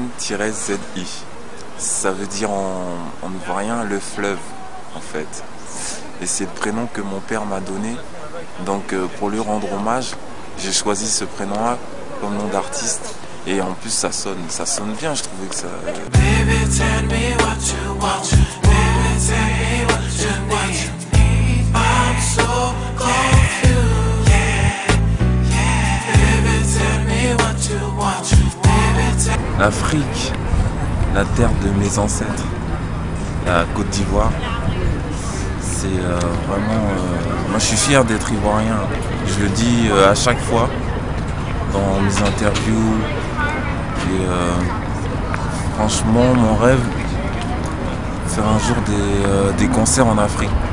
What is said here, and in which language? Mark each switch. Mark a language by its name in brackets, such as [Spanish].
[French] N-ZI. Ça veut dire en ivoirien le fleuve, en fait. Et c'est le prénom que mon père m'a donné. Donc pour lui rendre hommage, j'ai choisi ce prénom-là comme nom d'artiste. Et en plus ça sonne bien, je trouvais que ça... [English] Baby, tell me what you want. Baby, tell me what you need. I'm so confused. Baby, tell me what you want. [French] L'Afrique, la terre de mes ancêtres, la Côte d'Ivoire, c'est vraiment... moi je suis fier d'être ivoirien. Je le dis à chaque fois dans mes interviews. Et franchement, mon rêve, faire un jour des concerts en Afrique.